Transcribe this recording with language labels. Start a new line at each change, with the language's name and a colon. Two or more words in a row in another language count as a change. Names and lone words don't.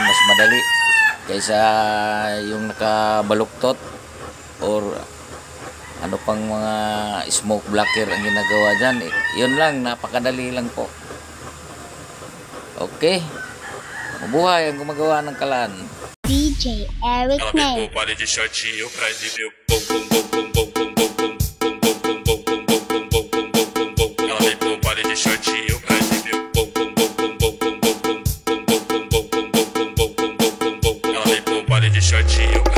Filipino: Mas madali kaysa yung nakabaluktot or ano pang mga smoke blocker ang ginagawa dyan. Yun lang, napakadali lang po. Okay, mabuhay ang gumagawa ng kalan.
Portuguese: DJ Eric May. Pare de shortinho pra exibir o bum bum bum bum bum bum bum bum bum bum bum bum bum bum bum bum bum bum bum. Ela vem pro pare de shortinho pra exibir o bum bum bum bum bum bum bum bum bum bum bum bum bum bum bum bum bum bum. Ela vem pro pare de shortinho